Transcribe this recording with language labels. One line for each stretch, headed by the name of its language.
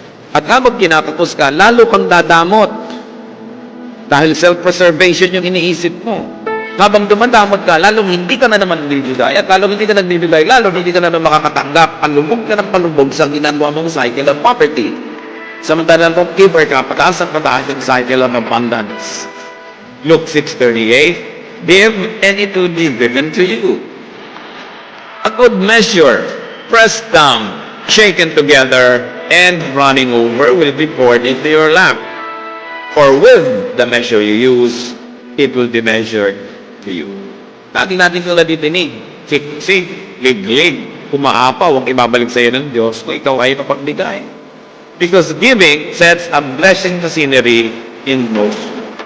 Filipino: At habang kinakapos ka, lalo kang dadamot. Dahil self-preservation yung iniisip mo. Habang dumadamot ka, lalo hindi ka na naman nagbibigay. At lalo hindi ka nagbibigay, lalo hindi ka na naman makakatanggap. Palubog ka ng palubog sa ginagawa mong
English: cycle of poverty.
Filipino: Samantalang kung giver ka, pataas ang pataas yung
English: cycle of abundance. Luke 6:38, give, and it will be given to you. A good measure, pressed down, shaken together, and running over will be poured into your lap. For with the measure you use, it will be measured to you.
Filipino: Lagi natin kung nadidinig, siksik, liglig, kumaapaw, ang ibabalik sa iyo ng Diyos kung ikaw ay mapagbigay.
English: Because giving sets a blessing to scenery in motion.